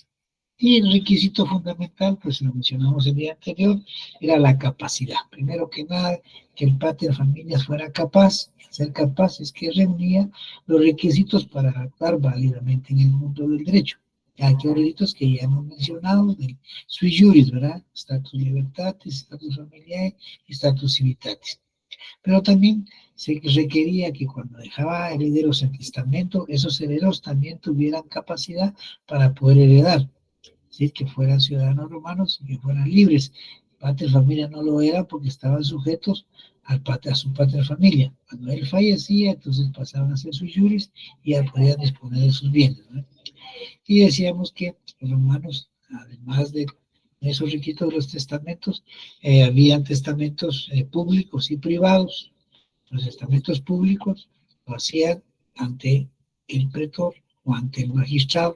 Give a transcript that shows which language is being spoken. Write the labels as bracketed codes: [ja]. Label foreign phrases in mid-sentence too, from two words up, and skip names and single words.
[es] Y el requisito fundamental, pues lo mencionamos el día anterior, era la capacidad. Primero que nada, que el [la] pater familias [es] fuera capaz. Ser capaz es que reunía los requisitos para actuar válidamente en el mundo del derecho. Aquellos requisitos que ya hemos mencionado, del [la] sui juris, [es] ¿verdad? [la] Status libertatis, status familiae y status civitatis. [es] Pero también se requería que cuando dejaba herederos en testamento, esos herederos también tuvieran capacidad para poder heredar. ¿Sí? Que fueran ciudadanos romanos y que fueran libres. [la] Pater familia [es] no lo era porque estaban sujetos a su [la] pater familia. [es] Cuando él fallecía, entonces pasaban a ser [la] sui juris [es] y ya podían disponer de sus bienes, ¿no? Y decíamos que los romanos, además de esos requisitos de los testamentos, habían testamentos públicos y privados. Los testamentos públicos lo hacían ante el pretor o ante el magistrado.